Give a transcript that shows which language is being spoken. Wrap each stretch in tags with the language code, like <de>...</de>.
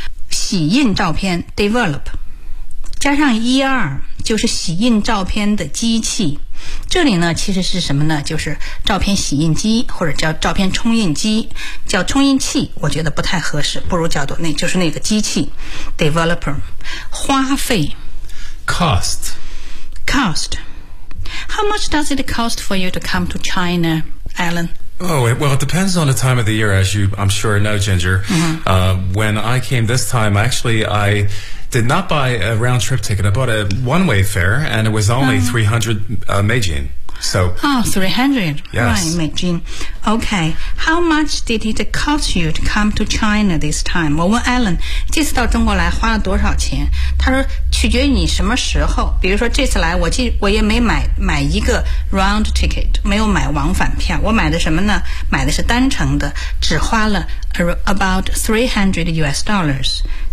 <zh>洗印照片 develop 加上 er 就是洗印照片的机器，这里呢其实是什么呢，就是照片洗印机或者叫照片冲印机，叫冲印器我觉得不太合适，不如叫做那就是那个机器 developer。花费</zh> <en>cost how much does it cost for you to come to China, Alan? Well, it depends on the time of the year, as you, I'm sure, know, Ginger. When I came this time, actually, I did not buy a round-trip ticket. I bought a one-way fare, and it was only 300 Meijin. So, 300. Yes. Right, Meijin. Okay. How much did it cost you to come to China this time?</en> <zh>我问 Alan, 这次到中国来花了多少钱？他说取决于你什么时候。比如说这次来我也没买一个 round ticket， 没有买往返票。我买的什么呢？买的是单程的，只花了</zh> <en>about $300 US.</en>